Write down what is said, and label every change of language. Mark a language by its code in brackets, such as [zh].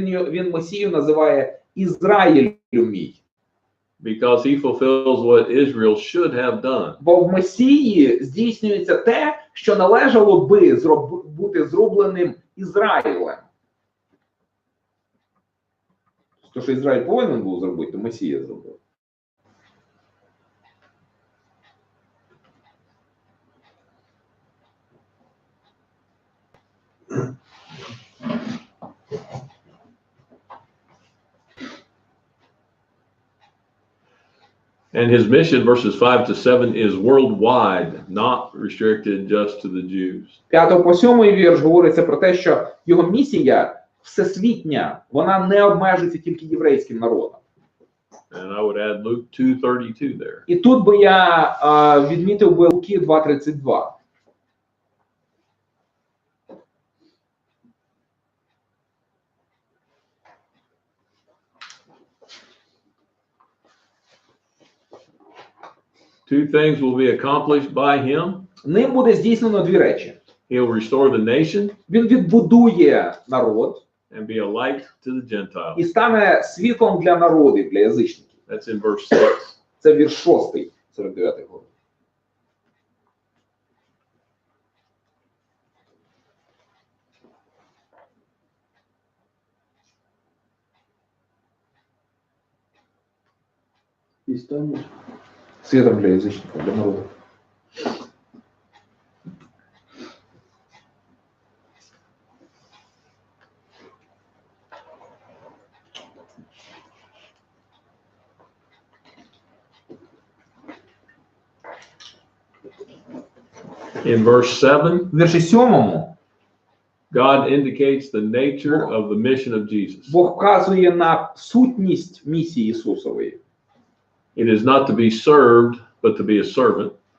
[uk] Він Месію називає Ізраїлю мій. [en] Because he fulfills what Israel should have done. [uk] Бо в Месії здійснюється те, що належало би бути зробленим Ізраїлем. То, що Ізраїль повинен був зробити, то Месія зробив. [en] And his mission, verses 5 to 7, is worldwide, not restricted just to the Jews. [uk] 5 по 7 вірш говориться про те, що його місія всесвітня, вона не обмежується тільки єврейським народом. [en] And I would add Luke 2:32 there. [uk] І тут би я відмітив би Луки 2:32. [en] Two things will be accomplished by him. [uk] Ним буде здійснено дві речі. [en] He'll restore the nation [uk] Він відбудує народ [en] and be a light to the Gentiles. [uk] і стане світлом для народів, для язичників. [en] That's in verse 6. [uk] Це вірш 6, 49 глави. І станеш Світом для язичників, для народу. [en] In verse 7, [uk] В вірші 7 [en] God indicates the nature of the mission of Jesus. [uk] Бог вказує на сутність місії Ісусової. [en] It is not to be served, but to be a servant.